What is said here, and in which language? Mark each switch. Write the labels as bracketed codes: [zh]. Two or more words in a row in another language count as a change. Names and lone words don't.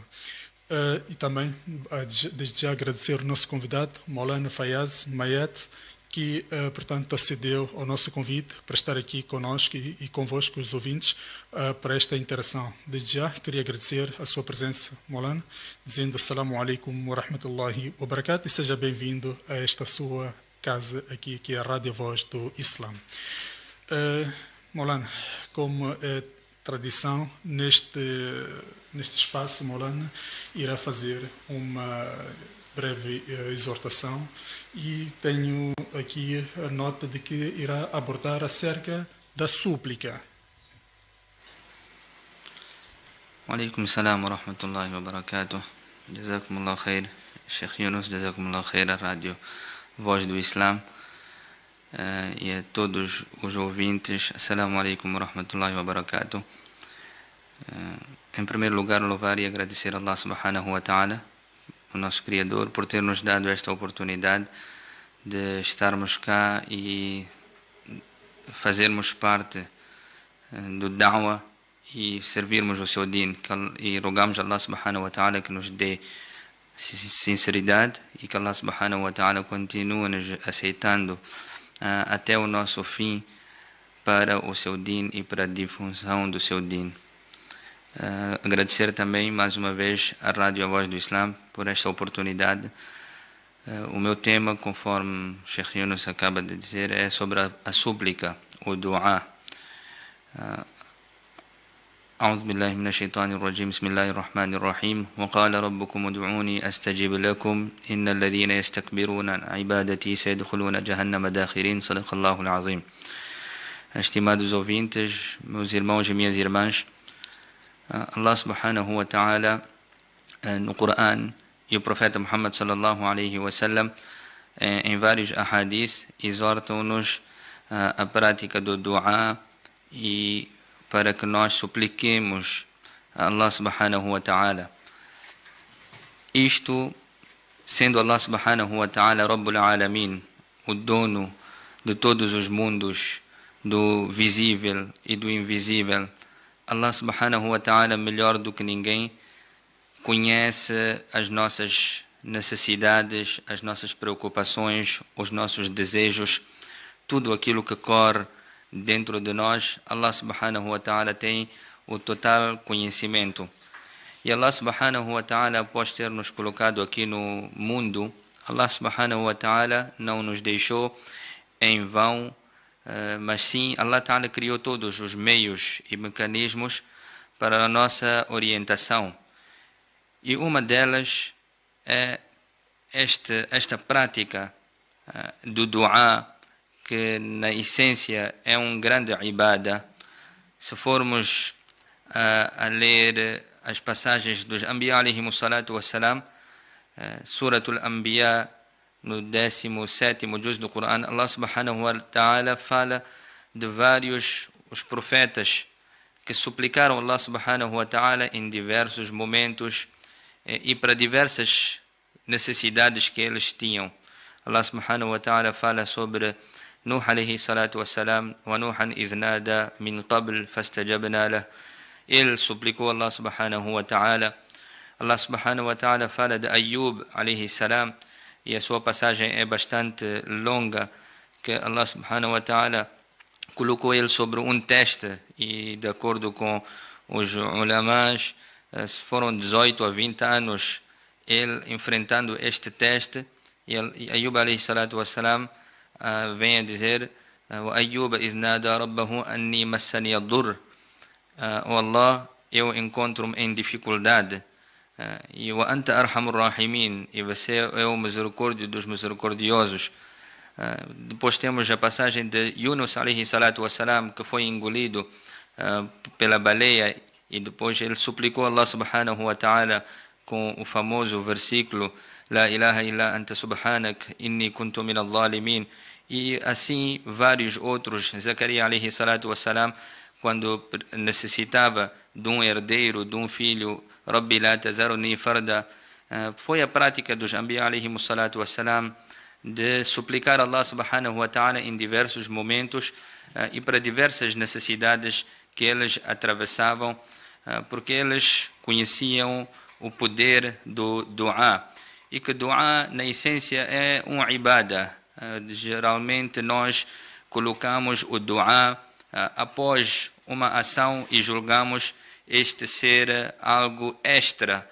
[pt] E também, desde já, agradecer o nosso convidado, Maulana Fayaz Mayet, que, portanto, acedeu ao nosso convite para estar aqui conosco e convosco, os ouvintes, para esta interação. Desde já, queria agradecer a sua presença, Maulana, dizendo [ar] السلام عليكم ورحمة الله وبركاته, [pt] e seja bem-vindo a esta sua casa aqui, que é a Rádio Voz do Islã. Maulana, como é tradição, neste espaço, Maulana irá fazer uma breve exortação, e tenho aqui a nota de que irá abordar acerca da súplica. [ar] عليكم السلام ورحمة الله وبركاته. جزاكم الله خير، شيخ يونس، جزاكم الله خير, [pt] a Rádio Voz do Islã, e a todos os ouvintes, [ar] السلام عليكم ورحمة الله وبركاته. [pt] Em primeiro lugar, louvar e agradecer a [ar] الله سبحانه وتعالى, [pt] o nosso Criador, por ter nos dado esta oportunidade de estarmos cá e fazermos parte do da'wah e servirmos o seu din. E rogamos a [ar] الله سبحانه وتعالى [pt] que nos dê sinceridade e que [ar] الله سبحانه وتعالى [pt] continue nos aceitando até o nosso fim para o seu din e para a difusão do seu din. Agradecer também mais uma vez à Rádio A Voz do Islã por esta oportunidade. O meu tema, conforme o Sheikh Yunus acaba de dizer, é sobre a súplica, o dua. [ar] أعوذ بالله من الشيطان الرجيم بسم الله الرحمن الرحيم وقال ربكم ادعوني أستجب لكم إن الذين يستكبرون عن عبادتي سيدخلون جهنم داخرين صدق الله العظيم. [pt] estimados ouvintes, meus irmãos e minhas irmãs, [ar] الله سبحانه وتعالى [pt] no Coran e o profeta [ar] محمد صلى الله عليه وسلم [pt] em vários ahadith exortam-nos a prática do dua e para que nós supliquemos a [ar] الله سبحانه وتعالى. [pt] Isto sendo [ar] الله سبحانه وتعالى رب العالمين, [pt] o dono de todos os mundos, do visível e do invisível, [ar] الله سبحانه وتعالى, [pt] melhor do que ninguém, conhece as nossas necessidades, as nossas preocupações, os nossos desejos, tudo aquilo que corre dentro de nós. [ar] الله سبحانه وتعالى [pt] tem o total conhecimento. [ar] E الله سبحانه وتعالى, [pt] após ter nos colocado aqui no mundo, [ar] الله سبحانه وتعالى [pt] não nos deixou em vão, mas sim, [ar] الله تعالى [pt] criou todos os meios e mecanismos para a nossa orientação. E uma delas é esta prática do dua, que na essência é um grande ibadah. Se formos a ler as passagens dos [ar] الأنبياء عليهم الصلاة والسلام, [pt] Suratul Anbiya, no 17º juz do Coran, [ar] الله سبحانه وتعالى [pt] fala de vários os profetas que suplicaram [ar] الله سبحانه وتعالى [pt] em diversos momentos e para diversas necessidades que eles tinham. [ar] الله سبحانه وتعالى [pt] fala sobre [ar] نوح عليه الصلاة والسلام، ونوحا إذ نادى من قبل فاستجبنا له. [pt] Ele suplicou [ar] الله سبحانه وتعالى. الله سبحانه وتعالى [pt] fala de [ar] أيوب عليه السلام, [pt] e a sua passagem é bastante longa, que [ar] الله سبحانه وتعالى [pt] colocou ele sobre um teste, e de acordo com os ulamás, foram 18 a 20 anos ele enfrentando este teste. E [ar] أيوب عليه الصلاة والسلام [pt] vem a dizer: [ar] "وأيوب إذ نادى ربه أني مسني الضر", "Oh Allah, [pt] eu encontro-me em dificuldade, e [ar] وأنت أرحم الراحمين", [pt] e você é o misericórdio dos misericordiosos. Depois temos a passagem de [ar] يونس عليه الصلاة والسلام, [pt] que foi engolido pela baleia, e depois ele suplicou [ar] الله سبحانه وتعالى [pt] com o famoso versículo [ar] لا إله إلا أنت سبحانك إني كنت من الظالمين. [pt] E assim vários outros. Zacarias [ar] عليه الصلاة والسلام, [pt] quando necessitava de um herdeiro, de um filho, [ar] رب لا تذرني فردا, [pt] foi a prática dos [ar] الأنبياء عليهم الصلاة والسلام [pt] de suplicar a [ar] الله سبحانه وتعالى [pt] em diversos momentos e para diversas necessidades que eles atravessavam, porque eles conheciam o poder do dua, e que dua na essência é um ibadah. Geralmente nós colocamos o dua após uma ação e julgamos este ser algo extra.